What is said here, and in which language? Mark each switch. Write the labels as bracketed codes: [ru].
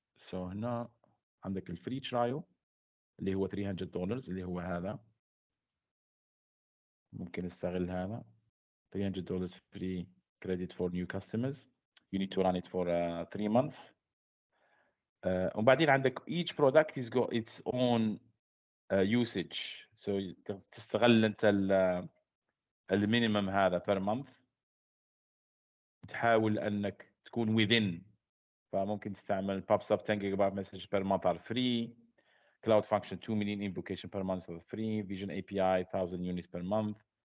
[ar] So هنا عندك الفري ترايل اللي هو $300 اللي هو هذا. ممكن استغل هذا [en] $300 free credit for new customers. You need to run it for 3 months. [ar] وبعدين عندك [en] each product has got its own usage. [ar] So تستغل انت المينيمم هذا per month. تحاول انك تكون within. فممكن تستعمل [en] pops up 10 gigabyte message per month are free. Cloud function 2 million invocation per month are free. Vision API 1000 units per month.